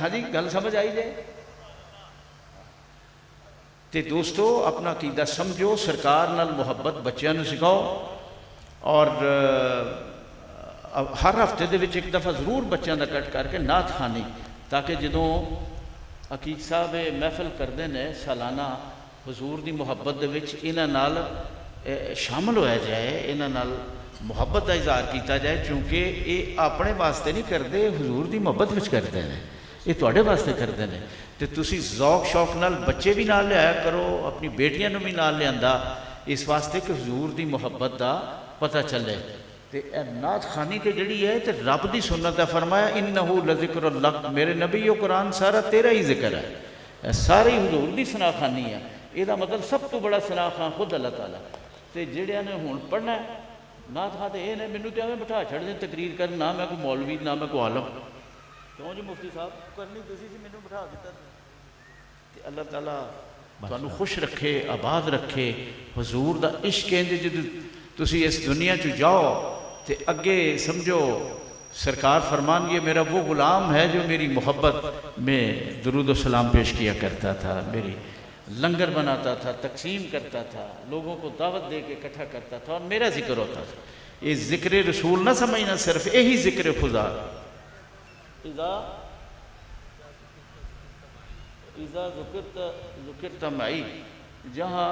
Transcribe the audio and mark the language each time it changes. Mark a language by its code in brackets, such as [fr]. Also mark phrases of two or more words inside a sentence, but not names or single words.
[pa] ہاں جی گل سمجھ آئی جائے. تے دوستو اپنا عقیدہ سمجھو، سرکار نال محبت بچیاں نو سکھاؤ، اور ہر ہفتے دے وچ ایک دفعہ ضرور بچیاں دا کٹ کر کے نعت خوانی، تاکہ جدوں عقید صاحب محفل کردے نے سالانہ حضور دی محبت دے وچ انہاں نال شامل ہویا جائے، انہاں نال محبت دا اظہار کیتا جائے. [ur] چونکہ یہ اپنے واسطے نہیں کرتے، حضور [pa] دی محبت وچ [ur] کرتے ہیں، یہ تواڈے واسطے کرتے ہیں. [pa] تے تسی ذوق شوق نال بچے بھی نال لیا کرو، اپنی بیٹیاں نو بھی نال لیندا، اس واسطے کہ حضور دی محبت دا پتہ چلے. تے نعت خوانی تے جڑی ہے تے رب دی سنت ہے. فرمایا [ar] انہو لذکر اللہ، [pa] میرے نبی و قرآن سارا تیرا ہی ذکر ہے، ساری حضور دی ثنا خوانی ہے. یہ مطلب سب تو بڑا ثنا خان خود اللہ تعالیٰ. تے جڑیاں نے ہن پڑھنا ہے نعت خواں تے یہ نے مینوں تے ایویں بٹھا چھڑ دیں تقریر کر، نہ میں کوئی مولوی نہ میں کوئی عالم. کیوں جی مفتی صاحب کرنی تسی جی مینوں بٹھا دیتا. تے اللہ تعالیٰ تانوں خوش رکھے، آباد رکھے. حضور دا عشق ہے جدوں تسی اس دنیا چ جاؤ تے اگے سمجھو سرکار فرمان [ur] یہ میرا وہ غلام ہے جو میری محبت میں درود و سلام پیش کیا کرتا تھا، میری لنگر بناتا تھا، تقسیم کرتا تھا، لوگوں کو دعوت دے کے اکٹھا کرتا تھا، اور میرا ذکر ہوتا تھا۔ یہ ذکر رسول نہ سمجھنا، صرف یہی ذکر خدا۔ [ar] اذا ذکرت معی، جہاں